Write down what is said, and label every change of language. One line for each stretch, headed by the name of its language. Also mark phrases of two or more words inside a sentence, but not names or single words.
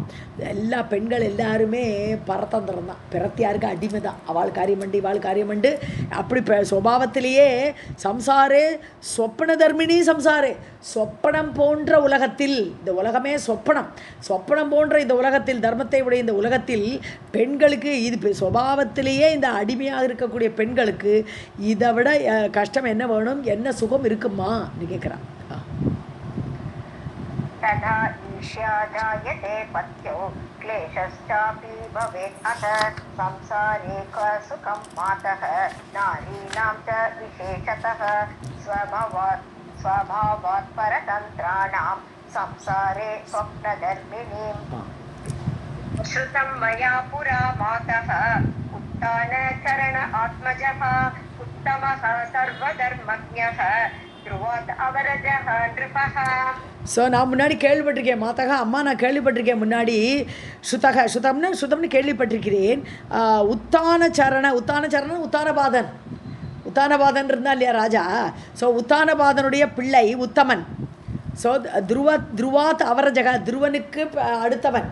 Tamil: எல்லா பெண்கள் எல்லாருமே பரதந்திரம் தான் பிறத்தியாருக்கு அடிமை தான் அவள் காரியமண்டு இவாள் காரியமண்டு அப்படி சுபாவத்திலேயே
Sanskrit: संसारे स्वप्न धर्मिणी
Tamil: சம்சாரே சொப்பனம் போன்ற உலகத்தில் இந்த உலகமே சொப்பனம் போன்ற இந்த உலகத்தில் தர்மத்தை உடைய இந்த உலகத்தில் பெண்களுக்கு இது சுபாவத்திலேயே இந்த அடிமையாக இருக்கக்கூடிய பெண்களுக்கு இதை விட கஷ்டம் என்ன வேணும் என்ன சுகம் இருக்குமா நீ கேட்குறான்
Sanskrit: तदा ईर्ष्या जायते पत्यो क्लेशश्चापि भवेत् अतः संसारे क्व सुखं मातः नारीणां च विशेषतः स्वभावात् परतन्त्राणां संसारे स्वप्नधर्मिणीं श्रुतं मया पुरा मातः उत्तानचरण आत्मजः उत्तमः सर्वधर्मज्ञः ध्रुवात् अवरजः नृपः.
Tamil: ஸோ நான் முன்னாடி கேள்விப்பட்டிருக்கேன் மாதகா அம்மா, நான் கேள்விப்பட்டிருக்கேன் முன்னாடி. ஸ்ருதம்னு கேள்விப்பட்டிருக்கிறேன். உத்தானச்சரண உத்தானபாதன் இருந்தா இல்லையா ராஜா. ஸோ உத்தானபாதனுடைய பிள்ளை உத்தமன். ஸோ
Sanskrit: ध्रुवात् अवरजः,
Tamil: துருவனுக்கு அடுத்தவன்.